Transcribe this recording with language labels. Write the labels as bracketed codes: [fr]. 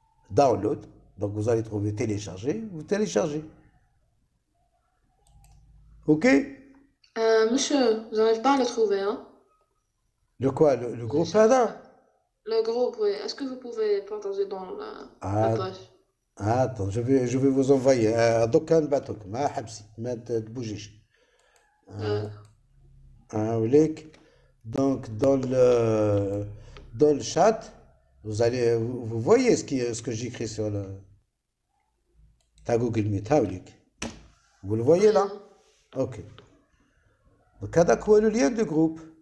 [fr] Download. Donc, vous allez trouver télécharger, vous téléchargez. Ok? Monsieur, vous n'arrivez pas à le trouver, hein? Le quoi? Le groupe Ada? Le groupe, oui. Est-ce que vous pouvez partager dans la page? Attends, je vais vous envoyer. [ar] دوكا نبعثلك ما حبسي ما تبوجيش. وليك. [fr] Donc dans le chat, vous voyez ce que j'écris sur le Google Meet. Vous le voyez là? Ok. Donc [ar] هذاك هو [fr] le lien du groupe.